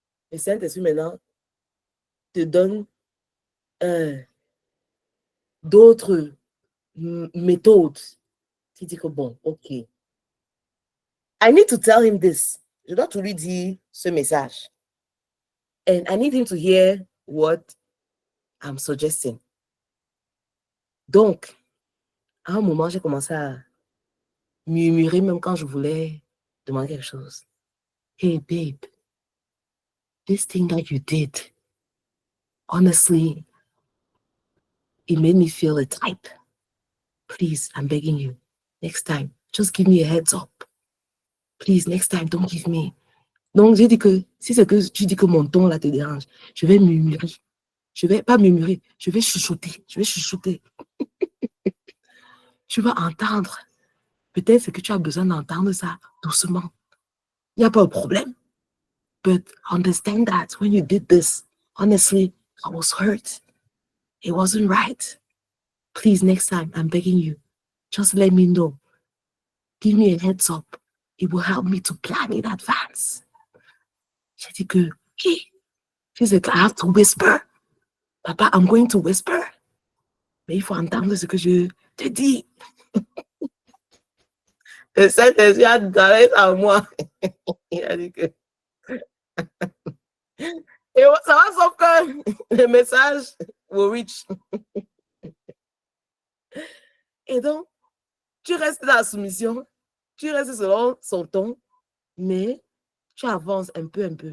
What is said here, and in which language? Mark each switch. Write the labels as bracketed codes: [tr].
[fr] Le Saint-Esprit maintenant te donne d'autres méthodes. Tu dis que bon, ok. [en] I need to tell him this. [fr] Je dois tout lui dire ce message. [en] And I need him to hear what I'm suggesting. [fr] Donc, à un moment, j'ai commencé à murmurer même quand je voulais demander quelque chose. [en] Hey, babe, this thing that you did, honestly, it made me feel a type. Please, I'm begging you. Next time, just give me a heads up. Please, next time, don't give me. [fr] Donc, j'ai dit que si c'est que tu dis que mon ton là te dérange, je vais murmurer. Je vais pas murmurer, je vais chuchoter. Je vais chuchoter. Tu vas entendre. Peut-être que tu as besoin d'entendre ça doucement. Il n'y a pas de problème. [en] But understand that when you did this, honestly, I was hurt. It wasn't right. Please, next time, I'm begging you, just let me know. Give me a heads up. It will help me to plan in advance. [fr] J'ai dit que, [en] hey, she said, I have to whisper. Papa, I'm going to whisper. [fr] Mais il faut entendre ce que je te dis. Le Saint-Esprit a donné à moi. Il a dit que. Et ça va, sauf que le message [en] will reach. [fr] Et donc, tu restes dans la soumission, tu restes selon son ton, mais tu avances un peu.